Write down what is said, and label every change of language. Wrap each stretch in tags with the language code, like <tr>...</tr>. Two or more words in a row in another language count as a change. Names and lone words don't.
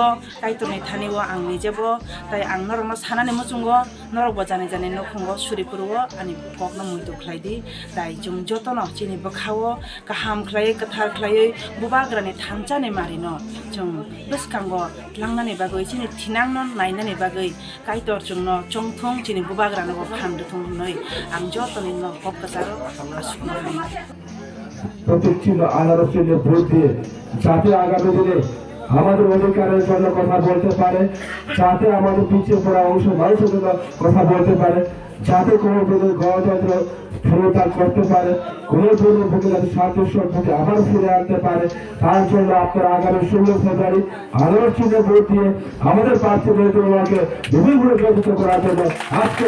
<trp>kaiturni thaniwo ang nijebo tai ang norok sanani muchungo norok bo jani jani nokhungo suripurwo ani kokno muitu khlaidi tai jung jotono chini bokhawo kaham khlai kathar khlai bubagrani thamchani marino jung biskango langnani bagoi chini thinangno nainani bagoi kaitor jungno chongthong chini bubagrani bo phandu thongnoi ang jotoni no kokkacharo asukno</trp> <bn>প্রতীক ছিল আনারসের ভোট দিয়ে যাতে আগামী দিনে আমাদের অধিকারের জন্য কথা বলতে পারে যাতে আমাদের পিছিয়ে পড়া অংশ মানুষের জন্য কথা বলতে পারে যাতে কোনো দিনের গণতন্ত্র পুনরুদ্ধার করতে পারে কোনো দিনের বুকে যাতে শান্তি সম্পর্কে আবার ফিরে আনতে পারে তার জন্য আপনারা আগামী 16 ফেব্রুয়ারি আনারস চিহ্নে ভোট দিয়ে আমাদের প্রার্থী নেতৃত্বকে বিভিন্ন বিরোধিতা করার জন্য আজকের</bn>